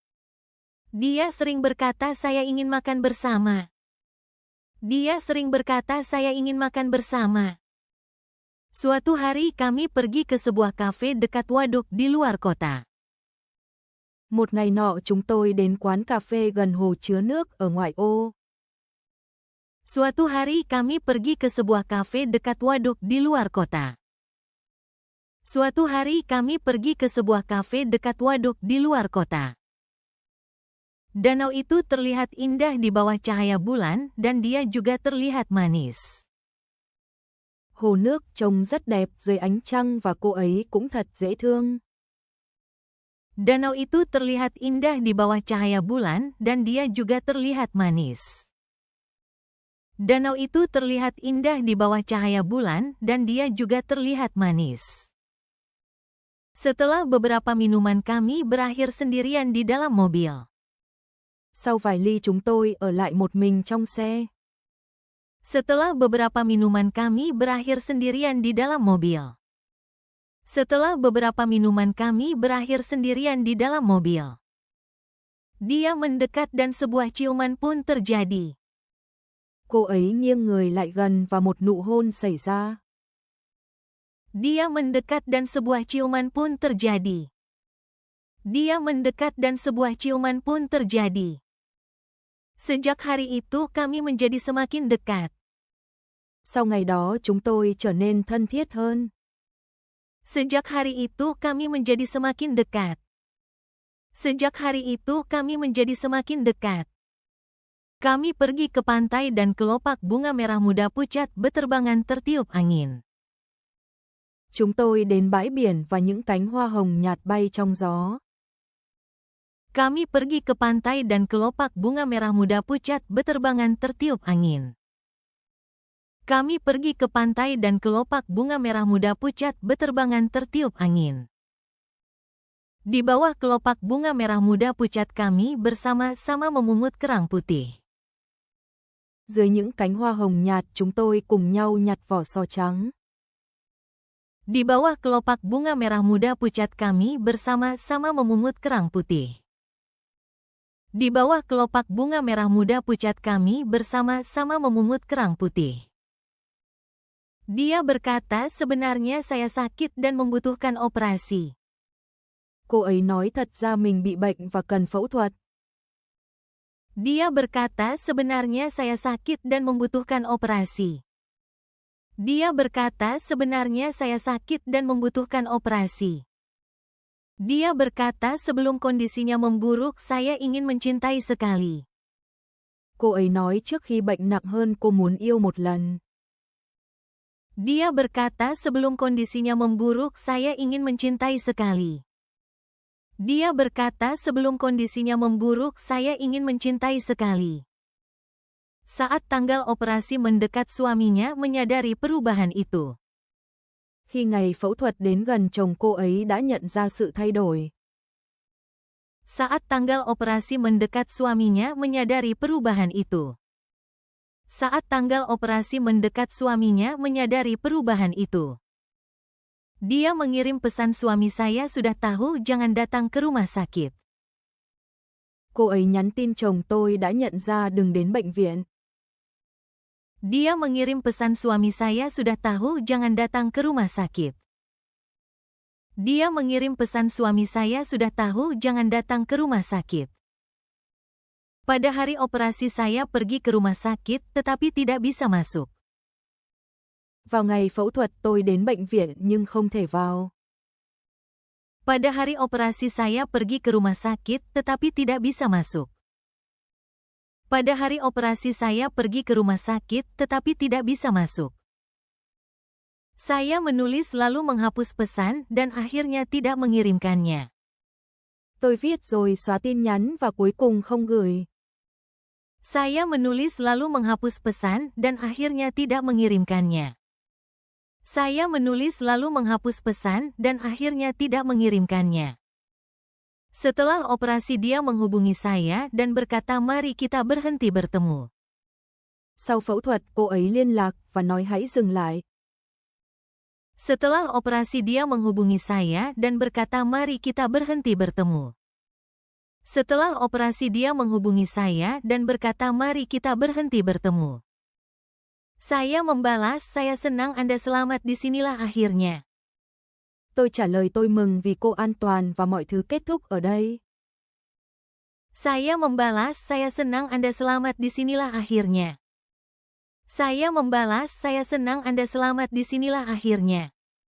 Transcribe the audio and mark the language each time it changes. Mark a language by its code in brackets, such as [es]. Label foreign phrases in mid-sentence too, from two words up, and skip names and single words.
[id] Dia sering berkata, "Saya ingin makan bersama." Dia sering berkata, "Saya ingin makan bersama." Suatu hari kami pergi ke sebuah kafe dekat waduk di luar kota. [vi] Một ngày nọ chúng tôi đến quán cà phê gần hồ chứa nước ở ngoại ô. [id] Suatu hari kami pergi ke sebuah kafe dekat waduk di luar kota. Suatu hari kami pergi ke sebuah kafe dekat waduk di luar kota. Danau itu terlihat indah di bawah cahaya bulan dan dia juga terlihat manis. [vi] Hồ nước trông rất đẹp dưới ánh trăng và cô ấy cũng thật dễ thương. [id] Danau itu terlihat indah di bawah cahaya bulan dan dia juga terlihat manis. Danau itu terlihat indah di bawah cahaya bulan dan dia juga terlihat manis. Setelah beberapa minuman kami berakhir sendirian di dalam mobil. [vi] Sau vài ly chúng tôi ở lại một mình trong xe. [id] Setelah beberapa minuman kami berakhir sendirian di dalam mobil. Setelah beberapa minuman kami berakhir sendirian di dalam mobil. Dia mendekat dan sebuah ciuman pun terjadi. [vi] Cô ấy nghiêng người lại gần và một nụ hôn xảy ra. [id] Dia mendekat dan sebuah ciuman pun terjadi. Dia mendekat dan sebuah ciuman pun terjadi. Sejak hari itu kami menjadi semakin dekat. [vi] Sau ngày đó chúng tôi trở nên thân thiết hơn. [id] Sejak hari itu kami menjadi semakin dekat. Sejak hari itu kami menjadi semakin dekat. Kami pergi ke pantai dan kelopak bunga merah muda pucat beterbangan tertiup angin. [vi] Chúng tôi đến bãi biển và những cánh hoa hồng nhạt bay trong gió. [id] Kami pergi ke pantai dan kelopak bunga merah muda pucat beterbangan tertiup angin. Kami pergi ke pantai dan kelopak bunga merah muda pucat beterbangan tertiup angin. Di bawah kelopak bunga merah muda pucat kami bersama-sama memungut kerang putih. [vi] Dưới những cánh hoa hồng nhạt chúng tôi cùng nhau nhặt vỏ sò trắng. [id] Di bawah kelopak bunga merah muda pucat kami bersama-sama memungut kerang putih. Di bawah kelopak bunga merah muda pucat kami bersama-sama memungut kerang putih. Dia berkata sebenarnya saya sakit dan membutuhkan operasi. [vi] Cô ấy nói thật ra mình bị bệnh và cần phẫu thuật. [id] Dia berkata sebenarnya saya sakit dan membutuhkan operasi. Dia berkata sebenarnya saya sakit dan membutuhkan operasi. Dia berkata sebelum kondisinya memburuk saya ingin mencintai sekali. [vi] Cô ấy nói trước khi bệnh nặng hơn cô muốn yêu một lần. [id] Dia berkata sebelum kondisinya memburuk saya ingin mencintai sekali. Dia berkata sebelum kondisinya memburuk saya ingin mencintai sekali. Saat tanggal operasi mendekat suaminya menyadari perubahan itu. [vi] Khi ngày phẫu thuật đến gần chồng cô ấy đã nhận ra sự thay đổi. [id] Saat tanggal operasi mendekat suaminya menyadari perubahan itu. Saat tanggal operasi mendekat suaminya menyadari perubahan itu. Dia mengirim pesan suami saya sudah tahu jangan datang ke rumah sakit. [vi] Cô ấy nhắn tin chồng tôi đã nhận ra đừng đến bệnh viện. [id] Dia mengirim pesan suami saya sudah tahu jangan datang ke rumah sakit. Dia mengirim pesan suami saya sudah tahu jangan datang ke rumah sakit. Pada hari operasi saya pergi ke rumah sakit tetapi tidak bisa masuk. [vi] Vào ngày phẫu thuật tôi đến bệnh viện nhưng không thể vào. [id] Pada hari operasi saya pergi ke rumah sakit tetapi tidak bisa masuk. Pada hari operasi saya pergi ke rumah sakit tetapi tidak bisa masuk. Saya menulis lalu menghapus pesan dan akhirnya tidak mengirimkannya. [vi] Tôi viết rồi xóa tin nhắn và cuối cùng không gửi. [id] Saya menulis lalu menghapus pesan dan akhirnya tidak mengirimkannya. Saya menulis lalu menghapus pesan dan akhirnya tidak mengirimkannya. Setelah operasi dia menghubungi saya dan berkata mari kita berhenti bertemu. [vi] Sau phẫu thuật cô ấy liên lạc và nói hãy dừng lại. [id] Setelah operasi dia menghubungi saya dan berkata mari kita berhenti bertemu. Setelah operasi dia menghubungi saya dan berkata mari kita berhenti bertemu. Saya membalas saya senang Anda selamat disinilah akhirnya. [vi] Tôi trả lời tôi mừng vì cô an toàn và mọi thứ kết thúc ở đây. [id] Saya membalas saya senang Anda selamat disinilah akhirnya. Saya membalas saya senang Anda selamat disinilah akhirnya.